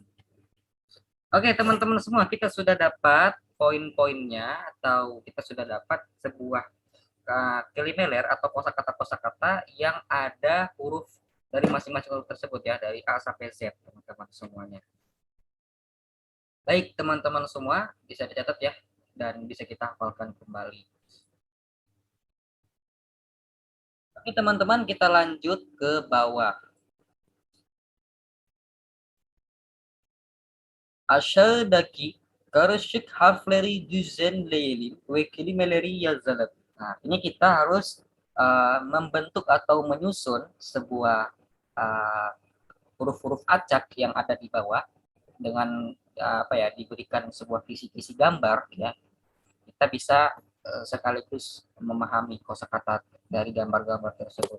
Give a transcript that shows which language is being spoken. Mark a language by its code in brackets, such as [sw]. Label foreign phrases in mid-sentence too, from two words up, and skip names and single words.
[id] Oke, teman-teman semua, kita sudah dapat poin-poinnya atau kita sudah dapat sebuah kelimeler atau kosakata-kosakata yang ada huruf dari masing-masing huruf tersebut ya, dari A sampai Z, teman-teman semuanya. Baik, teman-teman semua, bisa dicatat ya, dan bisa kita hafalkan kembali. Oke, teman-teman, kita lanjut ke bawah. [tr] Aşağıdaki karışık harfleri düzenleyelim ve kelimeleri yazalım. [id] Nah, ini kita harus membentuk atau menyusun sebuah huruf-huruf acak yang ada di bawah dengan diberikan sebuah visi-visi gambar ya. Kita bisa sekaligus memahami kosakata dari gambar-gambar tersebut.